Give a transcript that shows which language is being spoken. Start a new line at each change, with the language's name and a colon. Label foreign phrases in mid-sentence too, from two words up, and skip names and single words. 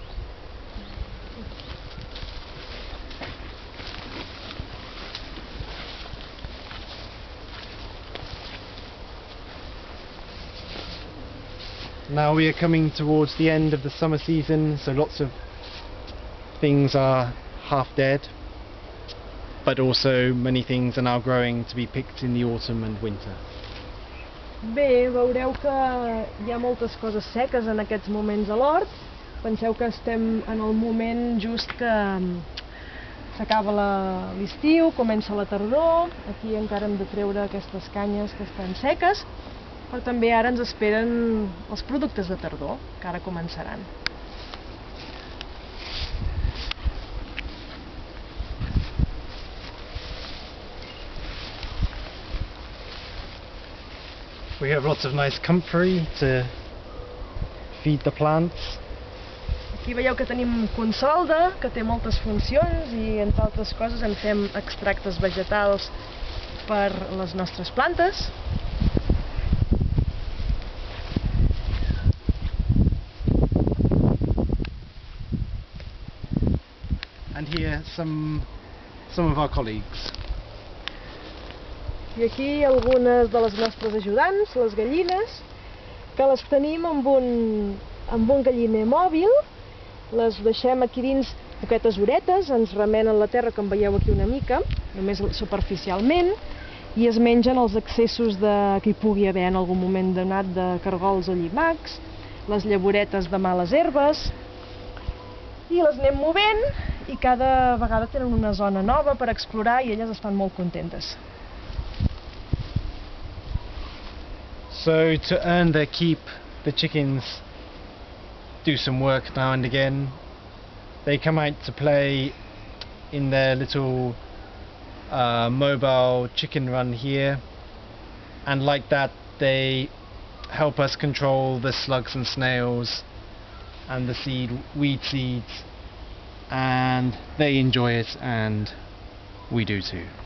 English: Now we are coming towards the end of the summer season, so lots of things are half dead, but also many things are now growing to be picked in the autumn and winter.
Catalan: Bé, veureu que hi ha moltes coses seques en aquests moments a l'hort. Penseu que estem en el moment just que s'acaba l'estiu, comença la tardor. Aquí encara hem de treure aquestes canyes que estan seques, però també ara ens esperen els productes de tardor, que ara començaran.
English: We have lots of nice comfrey to feed the plants.
Catalan: Aquí veieu que tenim consolda, que té moltes funcions i, entre altres coses, en fem extractes vegetals per les nostres plantes.
English: And here some of our colleagues.
Catalan: I aquí algunes de les nostres ajudants, les gallines, que les tenim amb un galliner mòbil. Les deixem aquí dins poquetes horetes, ens remenen la terra, com veieu aquí una mica, només superficialment, i es mengen els excessos que hi pugui haver en algun moment donat de cargols o llimacs, les llavoretes de males herbes, i les anem movent, i cada vegada tenen una zona nova per explorar i elles estan molt contentes.
English: So to earn their keep, the chickens do some work now and again. They come out to play in their little mobile chicken run here, and like that they help us control the slugs and snails and the weed seeds, and they enjoy it and we do too.